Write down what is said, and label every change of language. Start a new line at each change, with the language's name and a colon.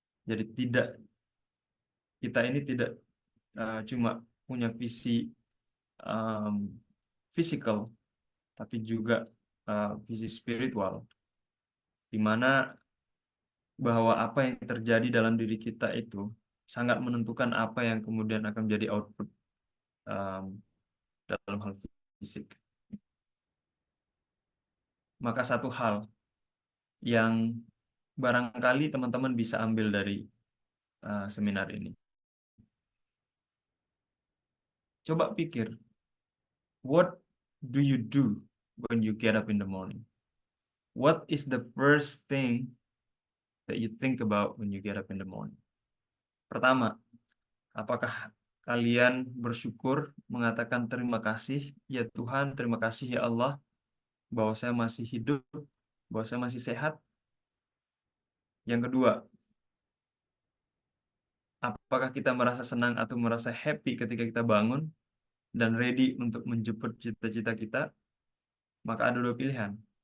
Indonesian: Jadi kita ini tidak cuma punya visi physical, tapi juga visi spiritual, di mana bahwa apa yang terjadi dalam diri kita itu sangat menentukan apa yang kemudian akan menjadi output dalam hal fisik. Maka satu hal yang barangkali teman-teman bisa ambil dari seminar ini. Coba pikir,
English: what do you do when you get up in the morning? What is the first thing that you think about when you get up in the morning?
Indonesian: Pertama, apakah kalian bersyukur mengatakan terima kasih ya Tuhan, terima kasih ya Allah bahwa saya masih hidup, bahwa saya masih sehat? Yang kedua, apakah kita merasa senang atau merasa happy ketika kita bangun dan ready untuk menjemput cita-cita kita? Maka ada dua pilihan.